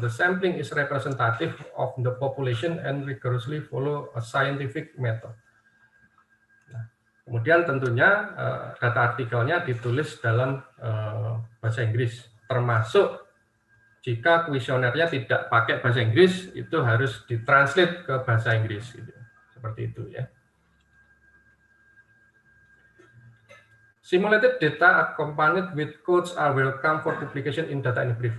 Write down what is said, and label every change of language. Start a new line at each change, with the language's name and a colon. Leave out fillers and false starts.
English: The sampling is representative of the population and rigorously follow a scientific method.
Indonesian: Kemudian tentunya data artikelnya ditulis dalam bahasa Inggris, termasuk jika kuesionernya tidak pakai bahasa Inggris, itu harus ditranslate ke bahasa Inggris. Gitu. Seperti itu ya.
English: Simulated data accompanied with codes are welcome for publication in data in brief.